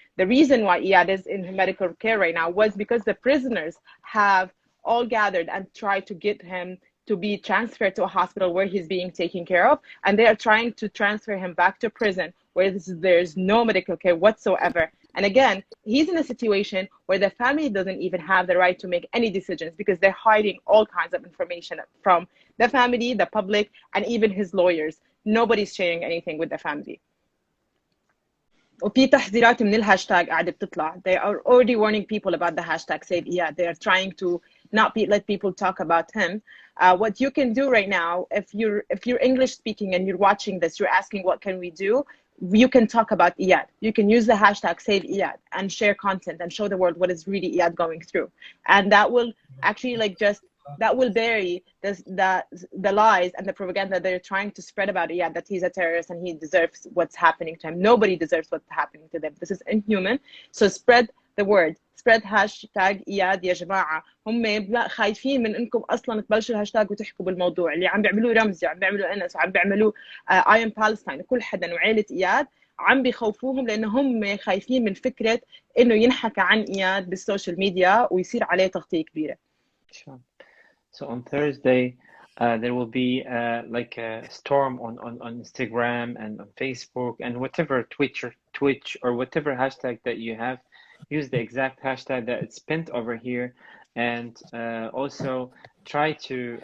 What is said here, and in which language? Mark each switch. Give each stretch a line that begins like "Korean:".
English: The reason why Iyad is in medical care right now was because the prisoners have all gathered and tried to get him to be transferred to a hospital where he's being taken care of, and they are trying to transfer him back to prison where there's no medical care whatsoever. And again, he's in a situation where the family doesn't even have the right to make any decisions, because they're hiding all kinds of information from the family, the public, and even his lawyers. Nobody's sharing anything with the family.
Arabic: وفي تحذيرات من الهاشتاج قاعدة بتطلع.
English: They are already warning people about the hashtag Save Iyad. They are trying to not let people talk about him. What you can do right now, if you're English speaking and you're watching this, you're asking what can we do, you can talk about Iyad. You can use the hashtag Save Iyad and share content and show the world what is really Iyad going through. And that will actually that will bury the lies and the propaganda they're trying to spread about Iyad, that he's a terrorist and he deserves what's happening to him. Nobody deserves what's happening to them. This is inhuman. So spread the word. spread hashtag
Arabic: إياد يا جماعة. هم خايفين من انكم اصلا تبلشوا الهاشتاج وتحكوا بالموضوع اللي عم بيعملوه رمزي، عم بيعملوا انس، وعم بيعملوا
English: I am Palestine.
Arabic: كل حدا وعائلة إياد عم بيخوفوهم، لأن هم خايفين من فكرة إنه ينحكى عن إياد بالسوشيال ميديا ويصير عليه تغطية كبيرة.
English: Sure. So on Thursday, there will be like a storm on Instagram and on Facebook and whatever Twitch or whatever hashtag that you have. Use the exact hashtag that it's pinned over here, and also try to.